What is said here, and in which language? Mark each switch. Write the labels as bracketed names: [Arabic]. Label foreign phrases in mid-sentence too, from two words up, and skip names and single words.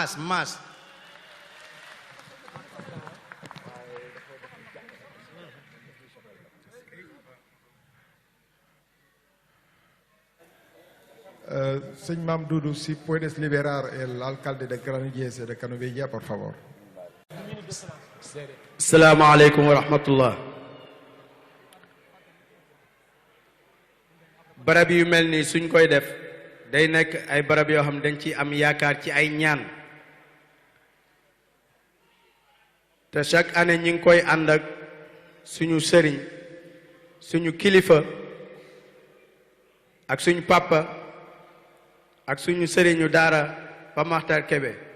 [Spanish] Señor Mamdoudou, si puedes liberar el alcalde de Granollers y de Canovella, por favor. [Arabic] السلام عليكم ورحمة الله. [Wolof] barab yu mel nii suñ koy def day nekk ay barab yoo xam dañ ci am yaakaar ci ay ñaan te [French] chaque année [Wolof] ñi ngi koy ànd ak suñu sëriñ suñu kilifa ak suñu papa ak suñu sëriñu daara Pa Makhtar Kébé